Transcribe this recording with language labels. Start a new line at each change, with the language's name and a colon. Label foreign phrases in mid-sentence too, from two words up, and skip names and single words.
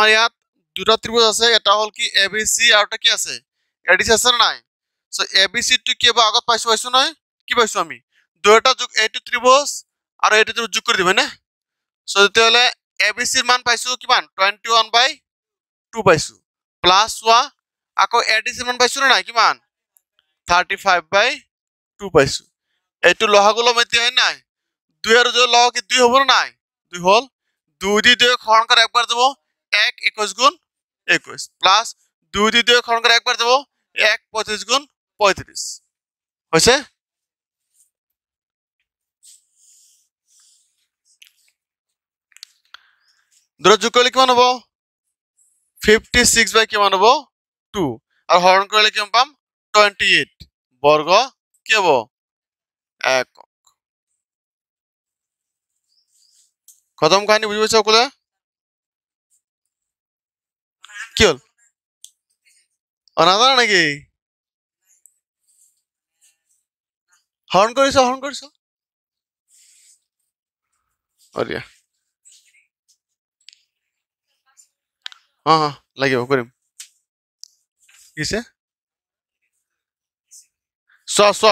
Assamese: ইয়াত দুটা ত্রিভুজ আছে এটা হল কি এ বি সি আৰু এটা কি আছে এডিসি আছে না নাই সো এ বি সি টো কি হ'ব আগত পাইছো নহয় কি পাইছো আমি দুটা যোগ এইটো ত্রিভুজ আৰু এইটো ত্রিভুজ যোগ কৰি দিম না সো তেতিয়াহলে এ বি সিৰ মান পাইছো কিমান 21/2 পাইছো প্লাস চোৱা আকৌ এডিসিৰ মান পাইছো না নাই কিমান 35/2 পাইছো এইটো লহাগুলো মধ্যে হয় নাই 2 আৰু 2 লহ কি 2 হ'ব না নাই 2 হল
Bangla: 2 দি 2 হরণ করে একবার দেব 1
Assamese: 21 গুণ 21 প্লাস
Bangla: 2 দি 2 হরণ করে একবার দেব 1
Assamese: 35 গুণ 35 হইছে
Bangla: দুটো যোগ করলে কেমন হবো 56 বাই কেমন হবো 2 আর হরণ করলে কেমন পাম 28 বর্গ কি হবো একক খতম কাহিনী বুঝি পাইছো সকলে
Assamese: কি হল নাজানা নাকি হরণ কৰিছ অরিয়া হ্যাঁ লাগিব কৰিম কিছে চোৱা